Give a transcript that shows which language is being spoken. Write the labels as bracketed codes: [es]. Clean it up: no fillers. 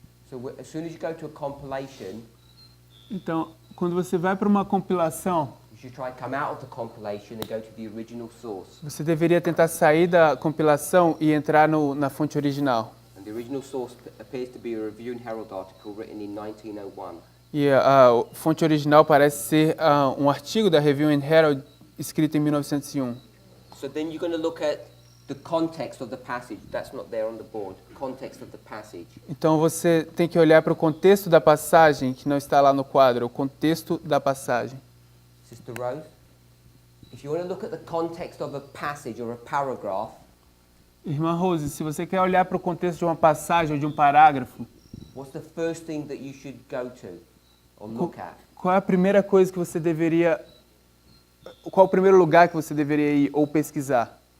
[en] So as soon as you go to a compilation, [pt] Então, quando você vai para uma compilação, [en] you should try and come out of the compilation and go to the original source. [pt] você deveria tentar sair da compilação e entrar na fonte original. [en] And the original source appears to be a Review and Herald article written in 1901. [pt] E a fonte original parece ser um artigo da Review and Herald escrito em 1901. [en] So then you're going to look at the context of the passage. That's not there on the board. Context of the passage. [pt] Então você tem que olhar para o contexto da passagem, que não está lá no quadro, o contexto da passagem. [en] Sister Rose, if you want to look at the context of a passage or a paragraph, [pt] Irmã Rose, se você quer olhar para o contexto de uma passagem ou de um parágrafo, [en] what's the first thing that you should go to or look at? [pt] qual é a primeira coisa que você deveria... Qual é o primeiro lugar que você deveria ir ou pesquisar?